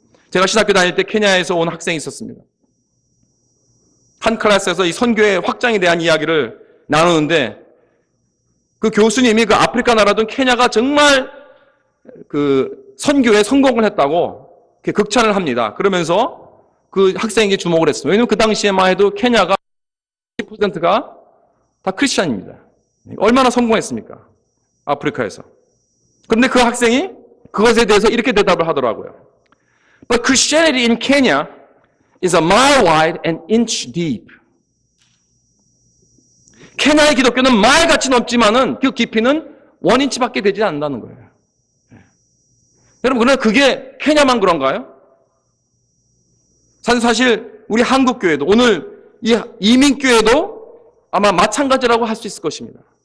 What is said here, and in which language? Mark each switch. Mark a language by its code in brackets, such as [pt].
[ko] 제가 신학교 다닐 때 케냐에서 온 학생이 있었습니다. 한 클래스에서 이 선교의 확장에 대한 이야기를 나누는데 그 교수님이 그 아프리카 나라든 케냐가 정말 그 선교에 성공을 했다고 극찬을 합니다. 그러면서 그 학생에게 주목을 했습니다. 왜냐하면 그 당시에만 해도 케냐가 10%가 다 크리스찬입니다. 얼마나 성공했습니까? 아프리카에서. 그런데 그 학생이 그것에 대해서 이렇게 대답을 하더라고요. [en] But Christianity in Kenya is a mile wide and inch deep. [ko] 케냐의 기독교는 마일같이 넓지만은 그 깊이는 1인치밖에 되지 않는다는 거예요. 여러분, 그러나 그게 케냐만 그런가요? 사실 우리 한국교회도 오늘 이 이민교회도 아마 마찬가지라고 할 수 있을 것입니다.